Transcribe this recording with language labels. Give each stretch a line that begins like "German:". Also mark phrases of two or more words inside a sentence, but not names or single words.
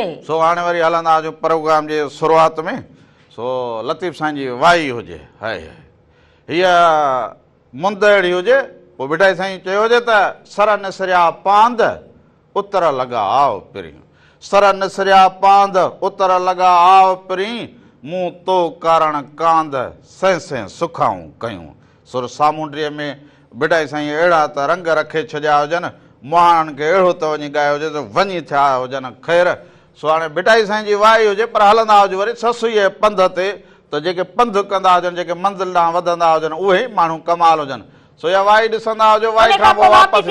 Sindhi: सो हाणे वरी हलंदा हुजूं प्रोग्राम जे शुरूआत में सो लतीफ़ साईं जी वाई हुजे हाय हीअ मुंद अहिड़ी हुजे पोइ बिठाई साईं चयो हुजे त सर निसरिया पांद उतर लॻा आव पिरी सर निसरिया पांद उतर लॻा आव पिरी मूं तो कारण कांद सह सह सुखाऊं कयूं सुर सामूंडीअ में बिठाई साईं अहिड़ा त रंग रखे छॾिया हुजनि मुहाणनि खे अहिड़ो त वञी ॻायो हुजे त वञी थिया हुजनि ख़ैर सो हाणे बिठाई साईं जी वाई हुजे पर हलंदा हुजे वरी ससुईअ पंध ते त जेके पंधु कंदा हुजनि जेके मंज़िल ॾांहुं वधंदा हुजनि उहे माण्हू कमाल हुजनि सो इहा वाई ॾिसंदा हुजो वाई खां पोइ वापसि